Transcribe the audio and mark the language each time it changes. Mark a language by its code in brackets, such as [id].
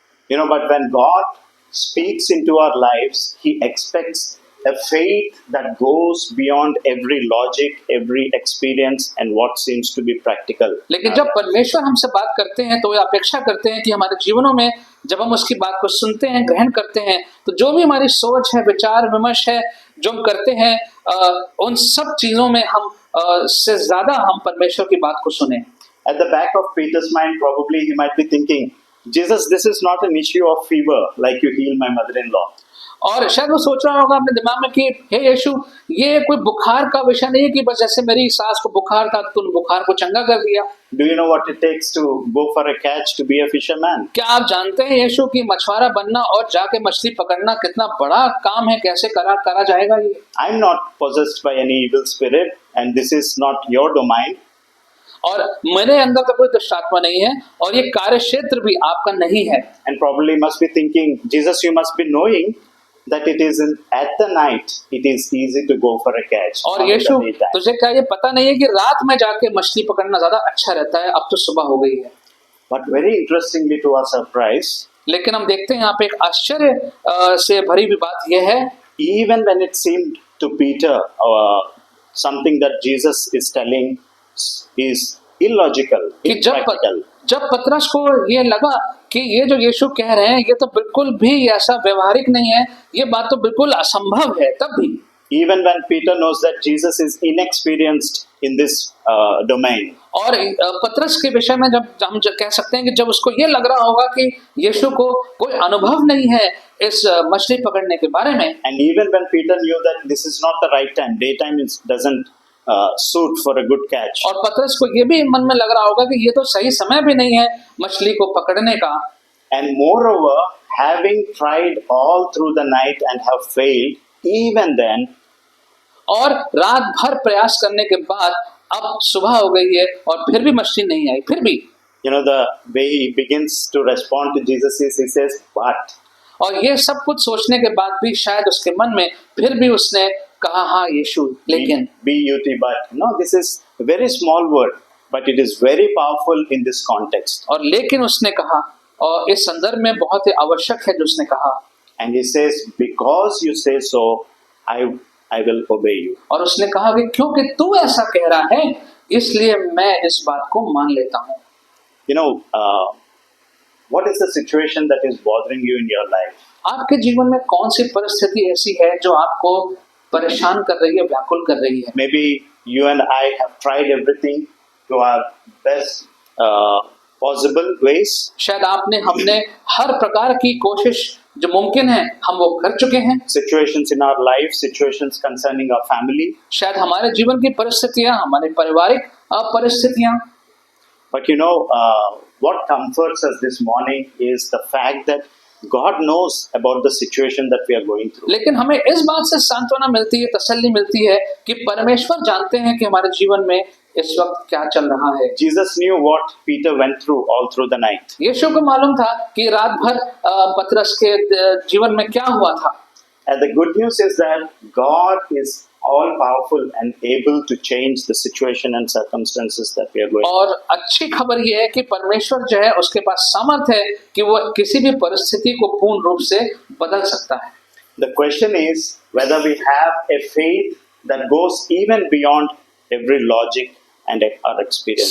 [en] You know, but when God speaks into our lives, he expects a faith that goes beyond every logic, every experience, and what seems to be practical. [hi] लेकिन जब परमेश्वर हमसे बात करते हैं तो वे अपेक्षा करते हैं कि हमारे जीवनों में जब हम उसकी बात को सुनते हैं, ग्रहण करते हैं, तो जो भी हमारी सोच है, विचार विमर्श है, जो हम करते हैं, उन सब चीजों में हम से ज्यादा हम परमेश्वर की बात को सुने। [en] At the back of Peter's mind, probably he might be thinking, Jesus, this is not an issue of fever like you heal my mother-in-law. [hi] और शायद वो सोच रहा होगा अपने दिमाग में कि हे यीशु, ये कोई बुखार का विषय नहीं है कि बस जैसे मेरी सास को बुखार था तूने बुखार को चंगा कर दिया। [en] Do you know what it takes to go for a catch to be a fisherman? [hi] क्या आप जानते हैं यीशु कि मछुआरा बनना और जाके मछली पकड़ना कितना बड़ा काम है, कैसे करा जाएगा ये? [en] I'm not possessed by any evil spirit and this is not your domain. [hi] और मेरे अंदर तो कोई दुष्ट आत्मा नहीं है और ये कार्य क्षेत्र भी आपका नहीं है। [en] And probably must be thinking, Jesus, you must be knowing that it is at the night it is easy to go for a catch. [hi] और यीशु, तुझे क्या ये पता नहीं है कि रात में जाके मछली पकड़ना ज्यादा अच्छा रहता है? अब तो सुबह हो गई है। [en] But very interestingly to our surprise, [hi] लेकिन हम देखते हैं यहाँ पे एक आश्चर्य से भरी हुई बात यह है, [en] even when it seemed to Peter something that Jesus is telling is illogical, [hi] कि [en] impractical. [hi] जब पतरस को ये लगा कि ये जो यीशु कह रहे हैं ये तो बिल्कुल भी ऐसा व्यवहारिक नहीं है, ये बात तो बिल्कुल असंभव है, तब भी [en] Even when Peter knows that Jesus is inexperienced in this domain. [hi] और पतरस के विषय में जब हम कह सकते हैं कि जब उसको ये लग रहा होगा कि यीशु को कोई अनुभव नहीं है इस मछली पकड़ने के बारे में, [en] And even when Peter knew that this is not the right time, daytime doesn't suit for a good catch. [hi] और पतरस को ये भी मन में लग रहा होगा कि ये तो सही समय भी नहीं है मछली को पकड़ने का। [en] And moreover, having tried all through the night and have failed, even then, [hi] और रात भर प्रयास करने के बाद अब सुबह हो गई है और फिर भी मछली नहीं आई, फिर भी [en] you know, the way he begins to respond to Jesus is he says, but. [hi] और ये सब कुछ सोचने के बाद भी शायद उसके मन में फिर भी उसने कहा, हाँ यीशु, लेकिन [en] but. No, this is a very small word, but it is very powerful in this context. [hi] और लेकिन उसने कहा, और इस संदर्भ में बहुत ही आवश्यक है जो उसने कहा, [en] And he says, because you say so, I will obey you. [hi] और उसने कहा कि क्योंकि तू ऐसा कह रहा है इसलिए मैं इस बात को मान लेता हूँ। [en] You know, what is the situation that is bothering you in your life? [hi] आपके जीवन में कौन सी परिस्थिति ऐसी है जो आपको परेशान कर रही है, व्याकुल कर रही है? [en] Maybe you and I have tried everything to our best possible ways. [hi] शायद हमने हर प्रकार की कोशिश जो मुमकिन है हम वो कर चुके हैं। [en] Situations in our life, situations concerning our family. [hi] शायद हमारे जीवन की परिस्थितियां, हमारे पारिवारिक परिस्थितियां। [en] But you know, what comforts us this morning is the fact that God knows about the situation that we are going through. [hi] लेकिन हमें इस बात से सांत्वना मिलती है, तसल्ली मिलती है कि परमेश्वर जानते हैं कि हमारे जीवन में इस वक्त क्या चल रहा है। [en] Jesus knew what Peter went through all through the night. [hi] यीशु को मालूम था कि रात भर पतरस के जीवन में क्या हुआ था। [en] And the good news is that God is all powerful and able to change the situation and circumstances that we are going through. [hi] और अच्छी खबर ये है कि परमेश्वर जो है उसके पास सामर्थ्य है कि वो किसी भी परिस्थिति को पूर्ण रूप से बदल सकता है। [en] The question is whether we have a faith that goes even beyond every logic and our experience.